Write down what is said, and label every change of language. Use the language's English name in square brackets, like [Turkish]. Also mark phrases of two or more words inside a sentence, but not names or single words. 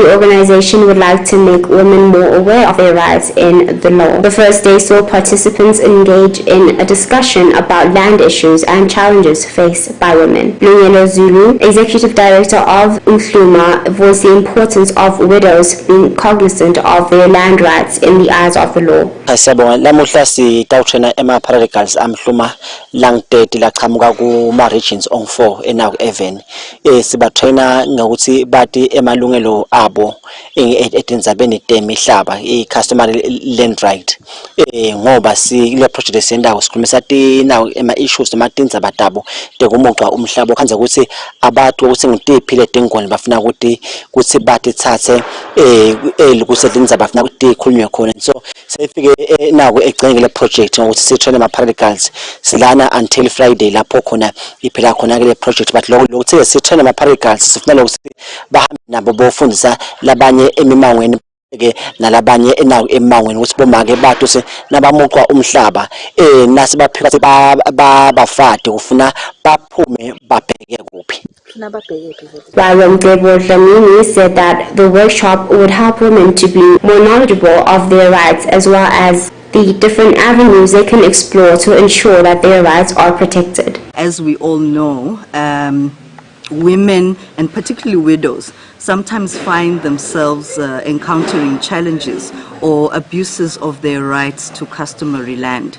[English] The organization would like to make women more aware of their rights in the law. The first day saw participants engage in a discussion about land issues and challenges faced by women. Lungelo Zulu, Executive Director of Mhluma, voiced the importance of widows being cognizant of their land rights in the eyes of the law. [Swati] Lamuhla sitawutraina ema-paralegals amhluma langiteti laqhamuka kuma-regions ong-4 enaku even sibatraina ngokuthi bati emalungelo abo etindzabeni temihlaba i- [English] customary land right [Swati] ngoba kule project esiyendako sikhulumisa tinawo ema-issues noma tindzaba tabo tekumuca umhlaba okhanza ukuthi abantu ukuthi ngitiphile tingoni bafuna ukuthi batithathe ukuthi tindzaba bafuna ukuthi ikhulunywe khona so sefike naku egcenge le project ngokuthi sitrain ama-paralegals silana [English] until Friday [Swati] lapho khona iphela khona ke project but lokuthi sitrain ama-paralegals sifuna lokuthi bahambe nabo bofundisa labanye emimangweni ke nalabanye enawo emangweni ukuthi bomake bathu nabamuqwa umhlaba nasi baphika bafade ufuna baphume babheke kuphi. [English] While Dlamini said that the workshop would help women to be more knowledgeable of their rights as well as the different avenues they can explore to ensure that their rights are protected. As we all know, women, and particularly widows, sometimes find themselves encountering challenges or abuses of their rights to customary land.